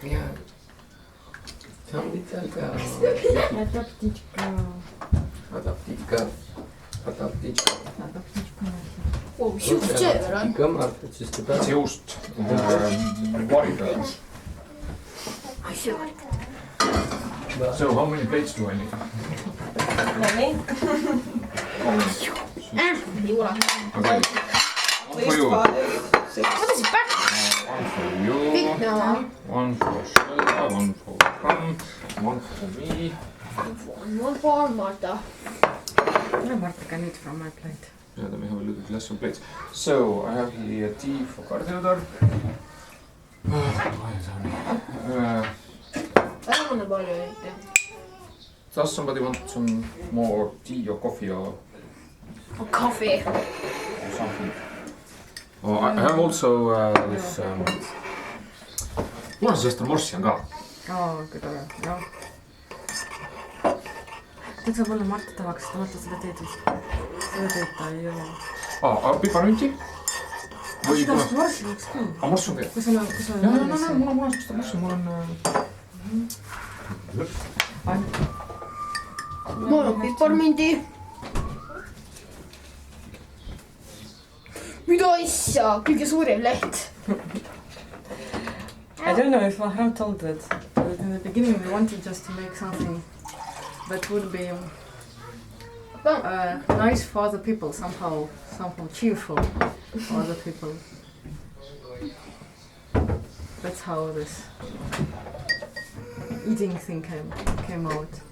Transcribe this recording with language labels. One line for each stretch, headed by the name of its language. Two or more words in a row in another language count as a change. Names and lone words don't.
English: Yeah.
Russian: Там деталька. Это птичка. Это птичка. Это птичка. Это птичка. Птичка, Marta, чистота.
English: That's just water. So how many plates do I need? Many? Okay. At least 5, 6. One for you. Big now. One for Šelda, one for Vahram, one for me. One for Marta. No, Marta can eat from my plate. Yeah, then we have a little bit less on plates. So I have here tea for Kardinadar.
Estonian: Ära on palju eriti.
English: Does somebody want some more tea or coffee or Coffee. something? Oh, I have also this.
Estonian: Mul on sellest morssi on ka. Kui tore, jah. Tead, võib-olla Marta tahaks, ta vaata seda teed vist. Seda teed ta ei ole. Piparmünti? Või Seda vist morssi võiks küll. Morss on ka. Kui sul on Mul on seda morssi, mul on... Mul on piparmindi. Mida asja? Kõige suurem leht.
English: I don't know if Vahram told that. But in the beginning we wanted just to make something that would be nice for other people, somehow cheerful for other people. That's how this eating thing came out.